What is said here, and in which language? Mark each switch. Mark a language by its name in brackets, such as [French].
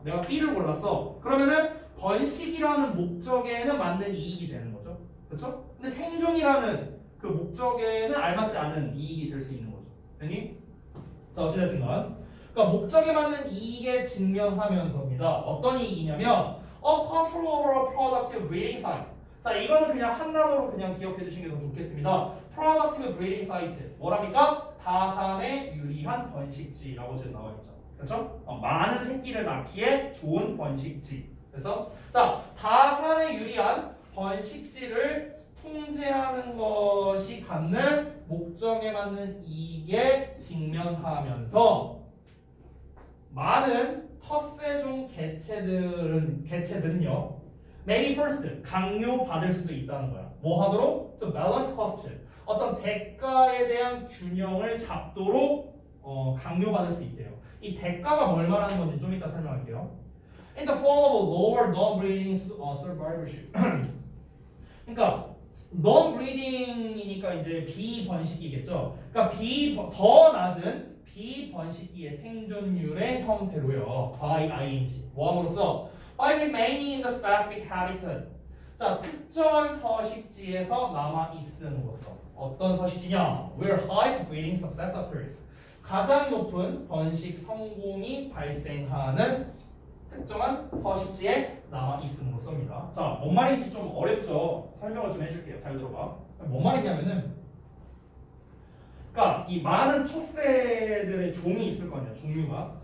[Korean] 내가 B를 골랐어. 그러면은 번식이라는 목적에는 맞는 이익이 되는 거죠. 그렇죠? 근데 생존이라는 그 목적에는 알맞지 않은 이익이 될 수 있는 거죠. 됐니? 자, 어찌됐든간 그러니까 목적에 맞는 이익에 직면하면서입니다. 어떤 이익이냐면 [English] a controllable productive breeding site. [Korean] 자, 이거는 그냥 한 단어로 그냥 기억해 주시는 게 더 좋겠습니다. [English] productive breeding site. [Korean] 뭐랍니까? 다산에 유리한 번식지라고 지금 나와 있죠. 그렇죠? 많은 새끼를 낳기에 좋은 번식지. 그래서 자, 다산에 유리한 번식지를 통제하는 것이 갖는 목적에 맞는 이익에 직면하면서 많은 텃새종 개체들은요 [English] maybe first [Korean] 강요받을 수도 있다는 거야. 뭐 하도록? [English] To balance cost. [Korean] 어떤 대가에 대한 균형을 잡도록 강요받을 수 있대요. 이 대가가 뭘 말하는 건지 좀 이따 설명할게요. [English] In the form of lower non-breeding survivorship. [Korean] 그러니까 non-breeding이니까 이제 비번식기겠죠. 그러니까 더 낮은 비번식기의 생존율의 형태로요. [English] by ing. [Korean] 뭐함으로써 [English] by remaining in the specific habitat. [Korean] 자, 특정한 서식지에서 남아 있음으로써 어떤 서식지냐? [English] Where highest breeding success occurs. [Korean] 가장 높은 번식 성공이 발생하는 특정한 서식지에 남아 있음으로써입니다. 자, 뭔 말인지 좀 어렵죠? 설명을 좀 해줄게요. 잘 들어봐. 뭔 말이냐면은, 그러니까 이 많은 텃새들의 종이 있을 거 아니야, 종류가.